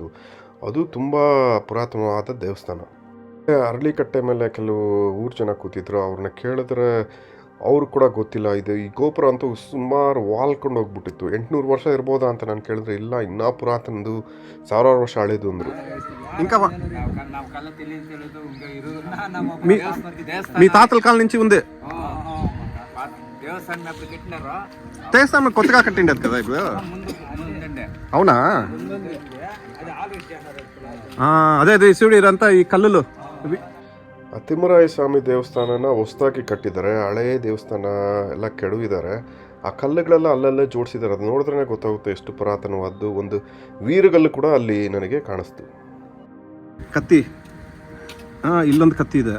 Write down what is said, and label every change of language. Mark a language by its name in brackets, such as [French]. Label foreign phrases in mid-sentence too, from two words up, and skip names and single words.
[Kannada] ಅದು ತುಂಬ ಪುರಾತನವಾದ ದೇವಸ್ಥಾನ. ಅರಳಿಕಟ್ಟೆ ಮೇಲೆ ಕೆಲವು ಊರು ಜನ ಕೂತಿದ್ರು. ಅವ್ರನ್ನ ಕೇಳಿದ್ರೆ ಅವರು ಕೂಡ ಗೊತ್ತಿಲ್ಲ. ಇದು ಈ ಗೋಪುರ ಅಂತೂ ಸುಮಾರು ವಾಲ್ಕೊಂಡು ಹೋಗ್ಬಿಟ್ಟಿತ್ತು. 800 ವರ್ಷ ಇರ್ಬೋದಾ ಅಂತ ನಾನು ಕೇಳಿದ್ರೆ, ಇಲ್ಲ, ಇನ್ನೂ ಪುರಾತನದು, 1000 ವರ್ಷ ಹಳೇದು ಅಂದರು. [Telugu] మీ తాతల కాలం నుంచి ఉంది దేవస్థానం. కొత్తగా కట్టిండేది కదా ఇప్పుడు. అవునా? అదే అదే శివుడు ఇదంతా ఈ కల్లులు. [Kannada] ತಿಮ್ಮರಾಯ ಸ್ವಾಮಿ ದೇವಸ್ಥಾನನ ಹೊಸದಾಗಿ ಕಟ್ಟಿದ್ದಾರೆ. ಹಳೆಯ ದೇವಸ್ಥಾನ ಎಲ್ಲ ಕೆಡವಿದ್ದಾರೆ. ಆ ಕಲ್ಲುಗಳೆಲ್ಲ ಅಲ್ಲಲ್ಲೇ ಜೋಡಿಸಿದ್ದಾರೆ. ಅದು ನೋಡಿದ್ರೆ ಗೊತ್ತಾಗುತ್ತೆ ಎಷ್ಟು ಪುರಾತನವಾದ್ದು. ಒಂದು ವೀರಗಲ್ಲು ಕೂಡ ಅಲ್ಲಿ ನನಗೆ ಕಾಣಿಸ್ತು. ಕತ್ತಿ, ಇಲ್ಲೊಂದು ಕತ್ತಿ ಇದೆ.